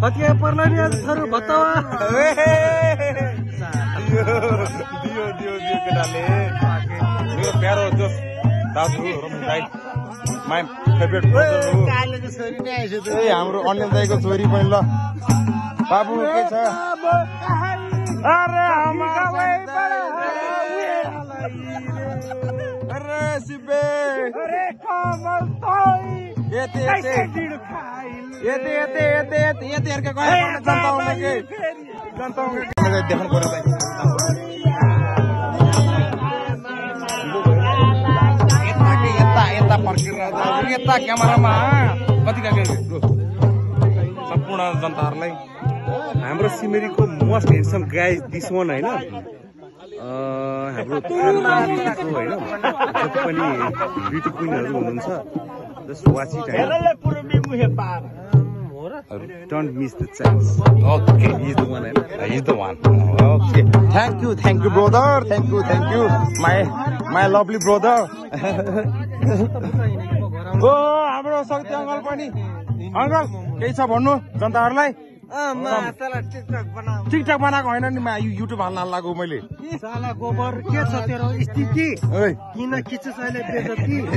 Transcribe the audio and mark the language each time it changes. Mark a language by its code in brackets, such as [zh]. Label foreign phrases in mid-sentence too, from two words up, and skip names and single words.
[thl] हतिया पर्ला नि थरु भत्तावा [ne] दियो केटाले मेरो प्यारो जोस दाजु रमन दाइ [en] my favourite person [ne] हो कालेको छोरी नै आइछ त ए हाम्रो अनिल दाइको छोरी पनि ल बाबु के छ [hi] अरे हमारा भाइ [ne] अरे सिबे अरे कमल तोई यते हेरका गए जनताउने के देख्नु पर्यो भाइ यता फर्केर यता क्यामेरामा कति सम्पूर्ण जनताहरूलाई हाम्रो सिमेरीको [en] most handsome guy this one [ne] हैन हाम्रो थारूको हैन जति पनि [en] beauty queens [ne] हुनुहुन्छ [en] just watch it [ne] हैन [en] don't miss the chance [ne] ओके [en] he is the one हैन he is the one okay thank you brother thank you my lovely brother [ne] ओ हाम्रो शक्ति अङ्कल पनि अङ्कल केही छ भन्नु जनताहरूलाई टिकटक बनाएको होइन नि युट्युब हाल्न लागेको मैले साला गोबर के छ तेरो स्थिति किन खिच्छ अहिले बेजती